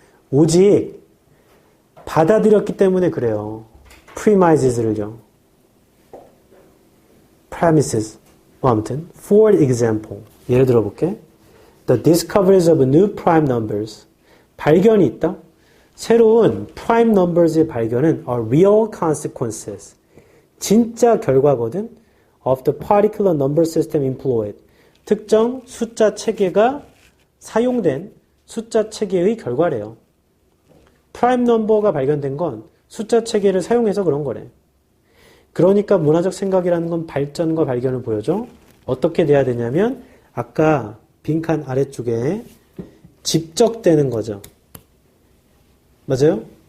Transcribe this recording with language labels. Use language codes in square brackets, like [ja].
[ko] 오직 받아들였기 때문에 그래요. premises를요. [en] premises. [ko] 아무튼 [en] for example. [ko] 예를 들어 볼게. [en] The discoveries of new prime numbers. [ko] 발견이 있다. 새로운 [en] prime numbers의 [ko] 발견은 [en] are real consequences. [ko] 진짜 결과거든. [en] of the particular number system employed. [ko] 특정 숫자 체계가 사용된 숫자 체계의 결과래요. prime number가 발견된 건 숫자 체계를 사용해서 그런 거래. 그러니까 문화적 생각이라는 건 발전과 발견을 보여줘. 어떻게 돼야 되냐면 아까 빈칸 아래쪽에 집적되는 거죠. 맞아요?